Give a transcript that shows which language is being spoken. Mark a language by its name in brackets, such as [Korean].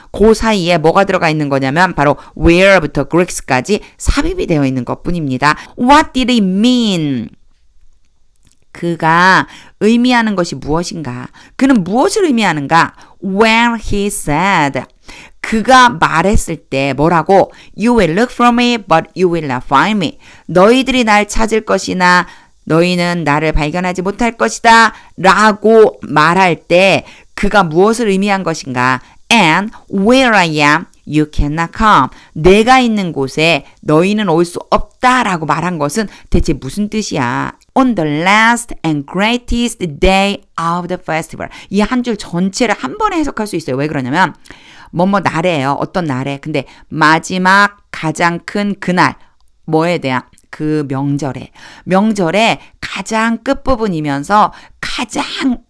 [Korean] 그 사이에 뭐가 들어가 있는 거냐면 바로 where부터 Greeks까지 삽입이 되어 있는 것뿐입니다. [English] What did it mean? [Korean] 그가 의미하는 것이 무엇인가? 그는 무엇을 의미하는가? [English] When he said [Korean] 그가 말했을 때 뭐라고? [English] You will look for me, but you will not find me. [Korean] 너희들이 날 찾을 것이나 너희는 나를 발견하지 못할 것이다 라고 말할 때 그가 무엇을 의미한 것인가? [English] And where I am, you cannot come. [Korean] 내가 있는 곳에 너희는 올 수 없다 라고 말한 것은 대체 무슨 뜻이야? [English] On the last and greatest day of the festival. [Korean] 이 한 줄 전체를 한 번에 해석할 수 있어요. 왜 그러냐면 뭐뭐 날이에요. 어떤 날에. 근데 마지막 가장 큰 그날 뭐에 대한 그 명절에 가장 끝부분이면서 가장